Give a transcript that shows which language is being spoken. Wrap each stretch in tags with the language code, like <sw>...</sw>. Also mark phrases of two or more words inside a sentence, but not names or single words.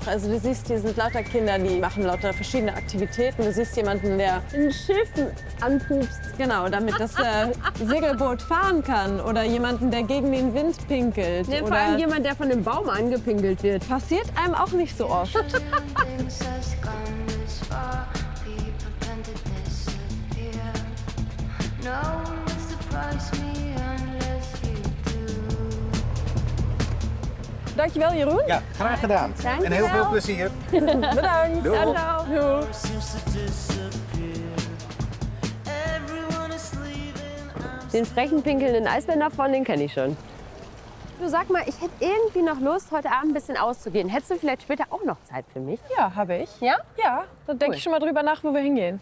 <de>Also du siehst, hier sind lauter Kinder, die machen lauter verschiedene Aktivitäten. Du siehst jemanden, der in Schiffen anpupst. Genau, damit das Segelboot fahren kann. Oder jemanden, der gegen den Wind pinkelt. Nee, vor oder allem jemand, der von dem Baum angepinkelt wird. Passiert einem auch nicht so oft.</de> <nl>Dankjewel, Jeroen. Ja, graag gedaan. Dankjewel. En heel veel plezier. Bedankt. Doei. Doei.</nl> <de>Den frechen, pinkelnden Eisbänder von, den kenne ich schon. Du, sag mal, ich hätte irgendwie noch Lust, heute Abend ein bisschen auszugehen. Hättest du vielleicht später auch noch Zeit für mich? Ja, habe ich. Ja? Ja, dann denke ich schon mal drüber nach, wo wir hingehen.</de>